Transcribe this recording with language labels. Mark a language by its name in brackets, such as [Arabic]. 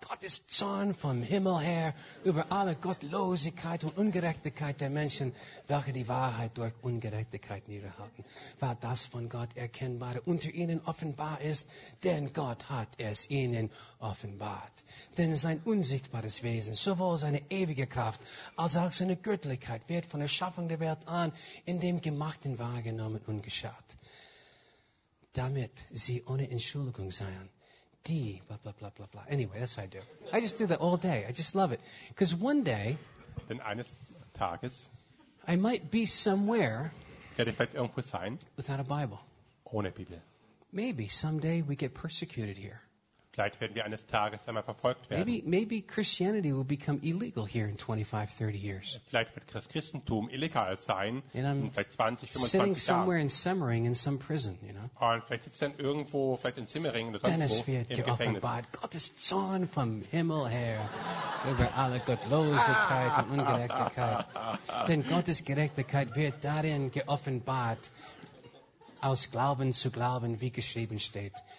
[German] Gottes Zorn vom Himmel her über alle Gottlosigkeit und Ungerechtigkeit der Menschen, welche die Wahrheit durch Ungerechtigkeit niederhalten, weil das von Gott Erkennbare unter ihnen offenbar ist, denn Gott hat es ihnen offenbart. Denn sein unsichtbares Wesen, sowohl seine ewige Kraft als auch seine Göttlichkeit, wird von der Schaffung der Welt an in dem Gemachten wahrgenommen und geschaut. Damit sie ohne Entschuldigung seien. Die, blah, blah, blah, blah, blah. [English] Anyway, that's what I do. I just do that all day. I just love it. Because one day, [German] denn eines Tages. [English] I might be somewhere. [German] Werde ich vielleicht irgendwo sein? [English] Without a Bible. [German] Ohne Bibel. [English] Maybe someday we get persecuted here. [German] Vielleicht werden wir eines Tages einmal verfolgt werden. [English] Maybe Christianity will become illegal here in 25, 30 years. [German] Vielleicht wird Christentum illegal sein in vielleicht 20, 25 [English] sitting [German] Jahren. [English] Somewhere in Semmering in some prison, you know? [German] Und vielleicht sitzt dann irgendwo, vielleicht in Semmering oder sonst wo, im Gefängnis. Gottes Zorn vom Himmel her über alle Gottlosigkeit und Ungerechtigkeit. Denn Gottes Gerechtigkeit wird darin geoffenbart, aus Glauben zu glauben, wie geschrieben steht.